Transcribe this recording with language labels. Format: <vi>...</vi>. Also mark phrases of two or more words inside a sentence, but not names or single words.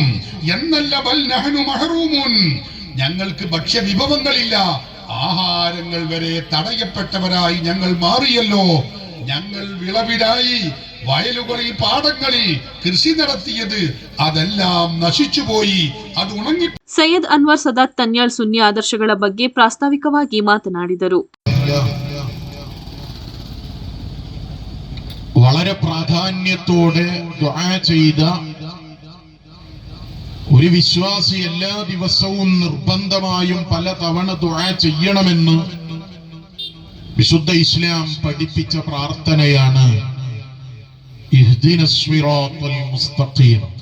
<ml>എന്നല്ല,</ml> <ar>بل نحن محرومون,</ar> <ml>ഞങ്ങൾക്ക് ഭക്ഷ്യവിഭവങ്ങളില്ല, ആഹാരങ്ങൾ വരെ തടയപ്പെട്ടവരായി ഞങ്ങൾ മാറിയല്ലോ. ഞങ്ങൾ വിളവിനായി വയലുകളിൽ പാടങ്ങളിൽ കൃഷി നടത്തിയത് അതെല്ലാം നശിച്ചുപോയി, അത് ഉണങ്ങി.</ml> <kn>ಸೈಯದ್ ಅನ್ವರ್ ಸದಾತ್ ತನ್ಯಾಳ್ ಸುನ್ನಿ ಆದರ್ಶಗಳ ಬಗ್ಗೆ ಪ್ರಾಸ್ತಾವಿಕವಾಗಿ ಮಾತನಾಡಿದರು.</kn> <ml>വളരെ പ്രാധാന്യത്തോടെ ദുആ ചെയ്ത ഒരു വിശ്വാസി എല്ലാ ദിവസവും നിർബന്ധമായും പല തവണ ദുആ ചെയ്യണമെന്ന് വിശുദ്ധ ഇസ്ലാം പഠിപ്പിച്ച പ്രാർത്ഥനയാണ്</ml> <ar>اهدنا الصراط المستقيم.</ar>